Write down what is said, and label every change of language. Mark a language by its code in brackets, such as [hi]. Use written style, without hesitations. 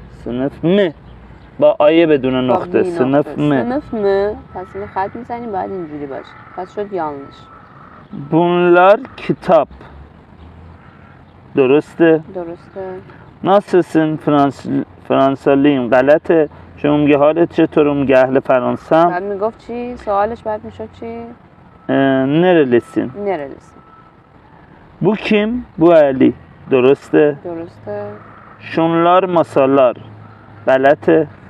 [tr] sınıf mı [fa] با آیه بدون نقطه. [tr] sınıf mı. sınıf mı؟ [fa] پس اینو خط میزنیم باید اینجوری باشه. پس شد yanlış. [tr] bunlar kitap درسته. [fa] nasılsın فرانسالیم غلطه چون میگه حالت چطور، میگه اهل فرانسم. بعد میگفت چی؟ سوالش بعد میشد چی؟ [tr] nerelisin. bu kim؟ bu علی درسته. şunlar masalar غلطه.